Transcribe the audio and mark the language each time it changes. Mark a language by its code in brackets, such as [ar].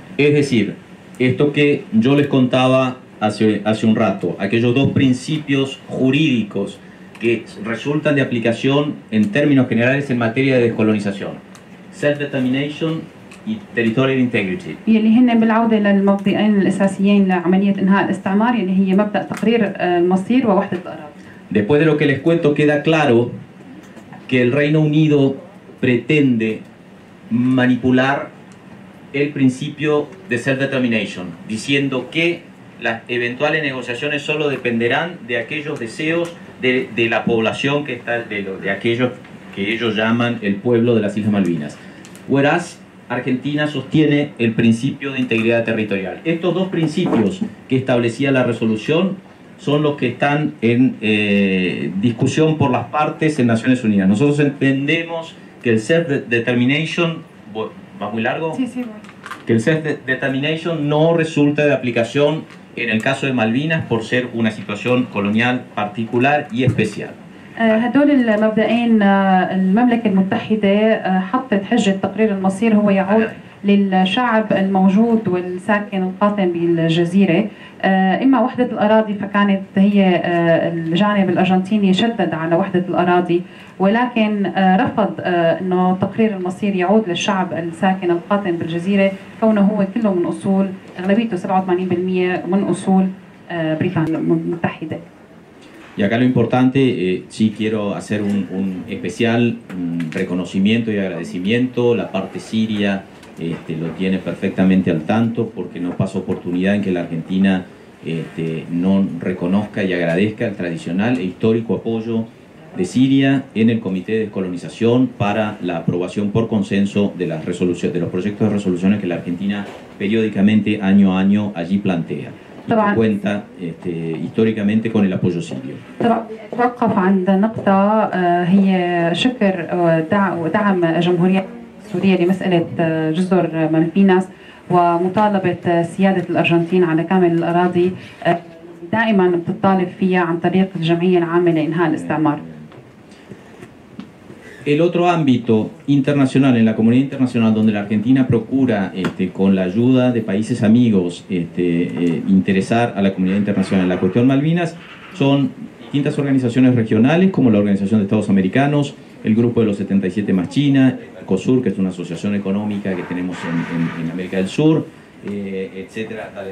[es] Es decir, esto que yo les contaba hace un rato, aquellos dos principios jurídicos que resultan de aplicación en términos generales en materia de descolonización: self-determination y [en] territorial integrity. [ar] يلي هن بالعودة للمبدئين الأساسيين لعملية إنهاء الاستعمار يلي هي مبدأ تقرير المصير ووحدة الأراضي. [es] Después de lo que les cuento queda claro que el Reino Unido pretende manipular el principio de self-determination, diciendo que las eventuales negociaciones solo dependerán de aquellos deseos de la población que está, de aquellos que ellos llaman el pueblo de las Islas Malvinas. [en] Whereas [es] Argentina sostiene el principio de integridad territorial. Estos dos principios que establecía la resolución son los que están en discusión por las partes en Naciones Unidas. Nosotros entendemos que el self-determination, ¿va muy largo? Sí, sí, que el self-determination no resulta de aplicación en el caso de Malvinas por ser una situación colonial particular y especial. [ar] هدول المبدئين المملكة المتحدة حطت حجة تقرير المصير هو يعود للشعب الموجود والساكن القاطن بالجزيرة. إما وحدة الأراضي، فكانت هي الجانب الأرجنتيني شدد على وحدة الأراضي، ولكن رفض أنه تقرير المصير يعود للشعب الساكن القاطن بالجزيرة، كونه هو كله من أصول، أغلبيته 87% من أصول بريطانيا المتحدة. [es] Y acá lo importante, sí quiero hacer un especial reconocimiento y agradecimiento. La parte siria lo tiene perfectamente al tanto, porque no pasa oportunidad en que la Argentina no reconozca y agradezca el tradicional e histórico apoyo de Siria en el Comité de Descolonización para la aprobación por consenso de las resoluciones, de los proyectos de resoluciones que la Argentina periódicamente, año a año, allí plantea. Y que cuenta históricamente con el apoyo sirio. [ar] توقف عند نقطة هي شكر ودعم الجمهورية السورية لمسألة جزر مالفيناس ومطالبة سيادة الأرجنتين على كامل الأراضي دائما بتطالب فيها عن طريق الجمعية العامة لإنهاء الاستعمار. [es] El otro ámbito internacional, en la comunidad internacional, donde la Argentina procura, con la ayuda de países amigos, interesar a la comunidad internacional en la cuestión Malvinas, son distintas organizaciones regionales, como la Organización de Estados Americanos, el Grupo de los 77 más China, el Mercosur, que es una asociación económica que tenemos en América del Sur, etcétera,